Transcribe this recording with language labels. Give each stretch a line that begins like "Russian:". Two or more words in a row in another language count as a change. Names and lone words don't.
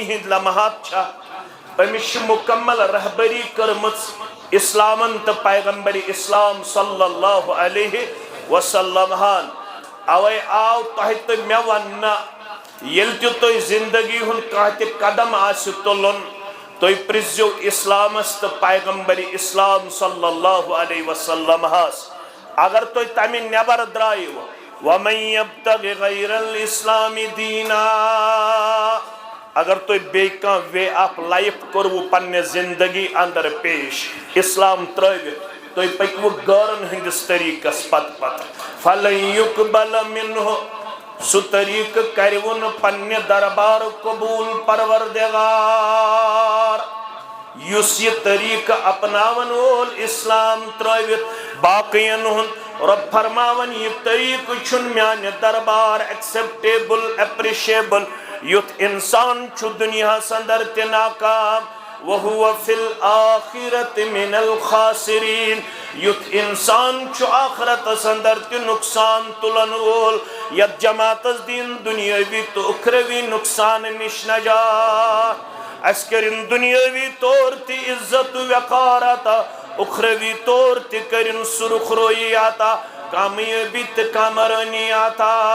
Kashmiri: ہند لمحات چھا أمِس چھِ مکمل رہبری کٔرمٕژ اسلامن تہٕ پیغمبر اسلام
Arabic: صلی اللہ علیہ وسلم
Kashmiri: ہن اوے آو تۄہہِ تہٕ مےٚ وننہٕ ییٚلہِ تہِ تۄہہِ زندگی ہُنٛد کانٛہہ تہِ قدم آسہِ تُلُن تُہۍ پرٛژھزیو اسلامس تہٕ پیغمبر اسلام
Arabic: صلی اللہ علیہ وسلم
Kashmiri: ہس اگر تُہۍ تمہِ نٮ۪بر درٛایِو
Arabic: وَمَن یَبْتَغِ غَیْرَ الْإِسْلَامِ دیٖنًا
Kashmiri: اگر تُہۍ بیٚیہِ کانٛہہ
English: way of life
Kashmiri: کوٚروٕ پننہِ زندگی اندر پیش اسلام ترٛٲوِتھ تُہۍ پٔکِوٕ غٲرن ہٕنٛدِس طریٖقس پتہٕ
Arabic: فَلَن یُقبَلَ مِنْہُ
Kashmiri: سُہ طریٖقہٕ کَرِوٕ نہٕ پننہِ دربار قبوٗل پروردگار یُس یہِ طریٖقہٕ اپناون وول اسلام ترٛٲوِتھ باقین ہُنٛد رب فرماون یہِ طریٖقہٕ چھُنہٕ میانہِ دربار
English: acceptable appreciable
Kashmiri: یُتھ انسان چھُ دُنیاہس اندر تہِ ناکام
Arabic: وَهُوَ فِي الْآخِرَةِ مِنَ الْخَاسِرِينَ
Kashmiri: یُتھ انسان چھُ آخرتس اندر تہِ نقصان تُلن وول یتھ جماعتس دِن دُنیٲوی تہٕ اُخروی نقصان نِش نجات اَسہِ کٔرِن دُنیٲوی طور تہِ عزت وقار عطا اُخروی طور تہِ کٔرِن سُرخ رویی عطا کامیٲبی تہٕ کامرٲنی عطا